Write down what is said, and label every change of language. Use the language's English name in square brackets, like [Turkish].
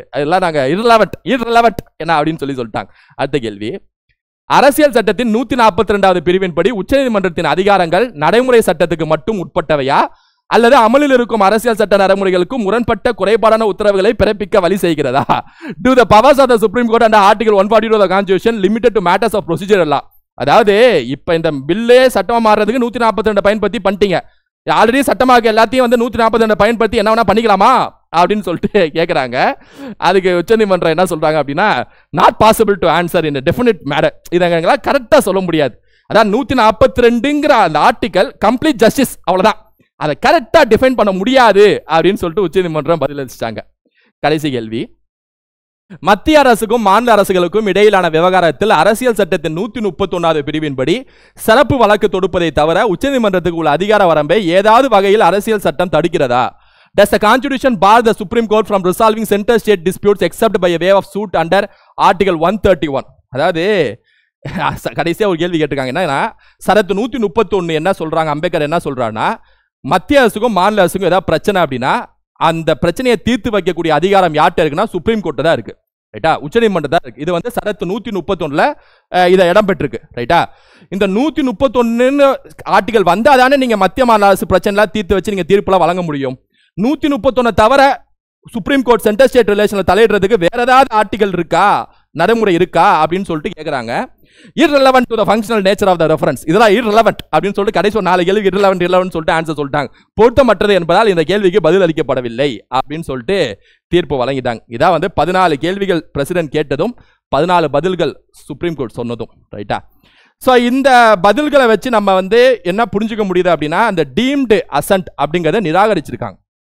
[Tamil] அதெல்லாம் நாங்க irrelevant என்ன அப்படின்னு சொல்லிட்டாங்க. அடுத்த கேள்வி, அரசியல் சட்டத்தின் 142வது பிரிவின்படி உச்சநீதிமன்றத்தின் அதிகாரங்கள் நடைமுறை சட்டத்துக்கு மட்டும் உட்பட்டவையா அல்லது அமலில் இருக்கும் அரசியல் சட்ட நடைமுறைகளுக்கு முரண்பட்ட குறைபாடான உத்தரவுகளை பிறப்பிக்க வழி செய்கிறதா? [English] Do the powers of the Supreme Court under Article 142 of the Constitution limited to matters of procedural law? [Tamil] அதாவது இப்ப இந்த பில்லே சட்டமா மாறுறதுக்கு 142 பயன்படுத்தி பண்ணிட்டீங்க. ஆல்ரெடி சட்டமாக எல்லாத்தையும் வந்து 142 பயன்படுத்தி என்ன வேணா பண்ணிக்கலாமா அப்படின்னு சொல்லிட்டு கேட்குறாங்க. அதுக்கு உச்சநீதிமன்றம் என்ன சொல்றாங்க அப்படின்னா, [English] Not possible to answer in definite matter. [Tamil] இதை எங்களால் கரெக்டாக சொல்ல முடியாது. அதான் 142ங்கிற அந்த ஆர்டிகல் கம்ப்ளீட் ஜஸ்டிஸ், அவ்வளவுதான். அதை கரெக்டா டிஃபைன் பண்ண முடியாது அப்படின்னு சொல்லிட்டு உச்சநீதிமன்றம் பதிலளிச்சிட்டாங்க. கடைசி கேள்வி, மத்திய அரசுக்கும் மாநில அரசுகளுக்கும் இடையிலான விவகாரத்தில் அரசியல் சட்டத்தின் 131வது பிரிவின்படி சிறப்பு வழக்கு தொடுப்பதை தவிர உச்சநீதிமன்றத்துக்கு உள்ள அதிகார வரம்பை ஏதாவது வகையில் அரசியல் சட்டம் தடுக்கிறதா? [English] Does the Constitution bar the Supreme Court from resolving center-state disputes except by a way of suit under Article 131? [Tamil] அதாவது கடைசியா ஒரு கேள்வி கேட்டிருக்காங்க. என்னன்னா, சரத்து 131 என்ன சொல்றாங்க, அம்பேத்கர் என்ன சொல்றாங்கன்னா, மத்திய அரசுக்கும் மாநில அரசுக்கும் ஏதாவது பிரச்சனை அப்படின்னா அந்த பிரச்சனையை தீர்த்து வைக்கக்கூடிய அதிகாரம் யார்கிட்ட இருக்குன்னா சுப்ரீம் கோர்ட் தான் இருக்கு. ரைட்டா? உச்சநீதிமன்றம் தான் இருக்கு. இது வந்து சரத்து 131ல இதை இடம் பெற்றிருக்கு. ரைட்டா? இந்த 131 ஆர்டிகல் வந்தாதானே நீங்க மத்திய மாநில அரசு பிரச்சனை தீர்த்து வச்சு நீங்க தீர்ப்புலாம் வழங்க முடியும். 131 தவிர சுப்ரீம் கோர்ட் சென்டர் ஸ்டேட் ரிலேஷன்ல தலையிடுறதுக்கு வேற ஏதாவது ஆர்டிகல் இருக்கா, நடைமுறை இருக்கா அப்படின்னு சொல்லிட்டு கேட்கறாங்க. [English] irrelevant to the functional nature of the reference. [Tamil] இதெல்லாம் irrelevant அப்படின்னு சொல்லிட்டு கடைசி 4 கேள்வி irrelevant சொல்லிட்டு ஆன்சர் சொல்லிட்டாங்க. பொருத்தமற்றது என்பதால் இந்த கேள்விக்கு பதில் அளிக்கப்படவில்லை அப்படின்னு சொல்லிட்டு தீர்ப்பு வழங்கிட்டாங்க. இதான் வந்து 14 கேள்விகள் பிரசிடென்ட் கேட்டதும் 14 பதில்கள் சுப்ரீம் கோர்ட் சொன்னதும். ரைட்டா? ஸோ இந்த பதில்களை வச்சு நம்ம வந்து என்ன புரிஞ்சுக்க முடியுது அப்படின்னா, அந்த டீம்டு அசென்ட் அப்படிங்கிறத நிராகரிச்சிருக்காங்க.